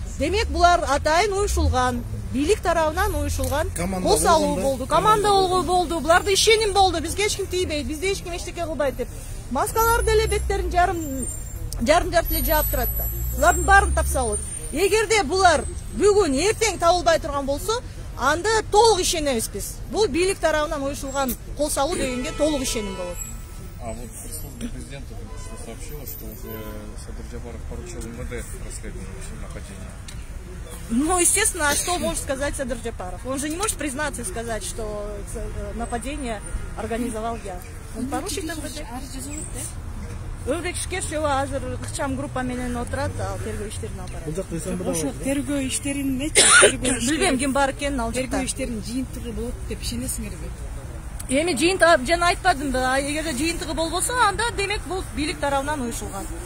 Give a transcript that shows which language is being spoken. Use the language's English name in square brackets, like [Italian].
[Kyrgyz] Демек булар атайын уюшулган, бийлик тарабынан уюшулган кол салуу болду, команда болду, буларда ишеним болду, бизге эч ким тийбейт, бизде эч ким эчтеке кылбайт деп. Маскалар деле беттерин жарым эле жаап турат да. Булардын баарын тапса болот. Эгерде булар бүгүн эртең табылбай турган болсо, анда толук ишенебиз биз. Бул бийлик тарабынан уюшулган кол салуу дегенге толук ишеним болот. [Russian] А вот пресс-служба президента сообщила, что уже Садыр Джапаров поручил МВД расследование нападения. Ну, естественно, а что может сказать Садыр Джапаров? Он же не может признаться и сказать, что нападение организовал я. Он поручит МВД. [Kyrgyz] Өмүрбек Чиркешев азыр ыкчам группа менен отурат, ал тергөө иштерин алып барат. Ошо тергөө иштерин билбейм ким бар экенин, ал тергөө иштеринин жыйынтыгы болот деп ишенесиңерби? Эми жыйынтыгы жана айтпадымбы, эгерде жыйынтыгы болбосо, анда демек бул бийлик тарабынан уюшулган.